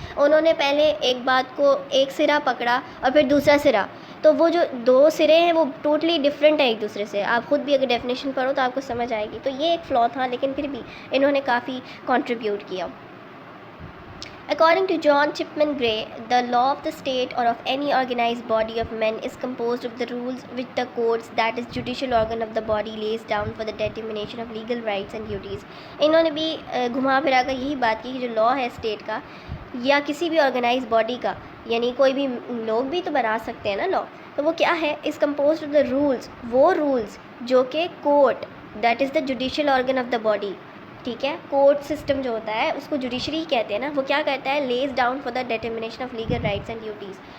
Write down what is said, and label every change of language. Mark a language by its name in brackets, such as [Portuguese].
[Urdu] انہوں نے پہلے ایک بات کو ایک سرا پکڑا اور پھر دوسرا سرا، تو وہ جو دو سرے ہیں وہ ٹوٹلی ڈفرینٹ ہیں ایک دوسرے سے. آپ خود بھی اگر ڈیفینیشن پڑھو تو آپ کو سمجھ آئے گی. تو یہ ایک فلا تھا، لیکن پھر بھی انہوں نے کافی کنٹریبیوٹ کیا. [English] According to John Chipman Gray, the law of the state or of any organized body of men is composed of the rules which the courts, that is judicial organ of the body, lays down for the determination of legal rights and duties. [Urdu] انہوں نے بھی گھما پھرا کر یہی بات کی کہ جو لاء ہے اسٹیٹ کا یا کسی بھی آرگنائز باڈی کا، یعنی کوئی بھی لوگ بھی تو بنا سکتے ہیں نا لاء، تو وہ کیا ہے، [English] is composed of the rules, [Urdu] وہ رولز جو کہ court, [English] that is the judicial organ of the body, [Urdu] ٹھیک ہے، کورٹ سسٹم جو ہوتا ہے اس کو جوڈیشری کہتے ہیں نا، وہ کیا کرتا ہے، [English] Lays down for the determination of legal rights and duties.